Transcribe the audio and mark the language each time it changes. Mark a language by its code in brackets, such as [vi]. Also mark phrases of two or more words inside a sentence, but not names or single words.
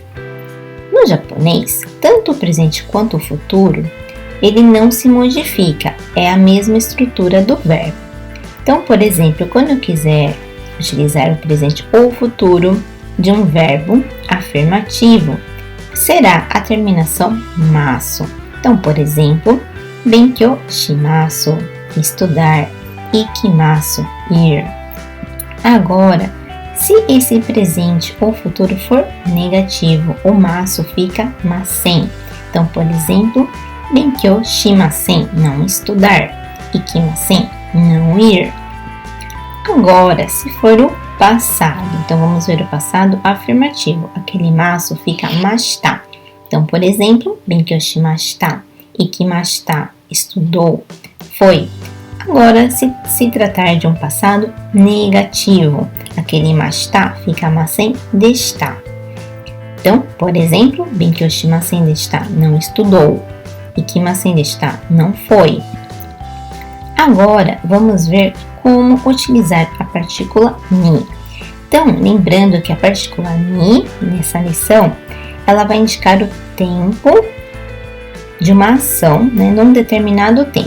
[pt] No japonês, tanto o presente quanto o futuro, ele não se modifica, é a mesma estrutura do verbo. Então, por exemplo, quando eu quiser utilizar o presente ou o futuro de um verbo afirmativo, será a terminação masu. Então, por exemplo, [ja] 勉強します, [pt] estudar, ikimasu, ir. Agora, se esse presente ou futuro for negativo, o masu fica masen. Então, por exemplo, [ja] 勉強しません, [pt] não estudar. Ikimasen, não ir. Agora, se for o passado, então vamos ver o passado afirmativo. Aquele masu fica mashita. Então, por exemplo, [ja] 勉強しました。行きました, [pt] estudou, foi. Agora, se tratar de um passado negativo, aquele mashita fica [ja] ませんでした. [pt] Então, por exemplo, [ja] 勉強しませんでした, [pt] não estudou. [ja] 行きませんでした, [pt] não foi. Agora, vamos ver como utilizar a partícula ni. Então, lembrando que a partícula ni, nessa lição, ela vai indicar o tempo de uma ação, né, num determinado tempo.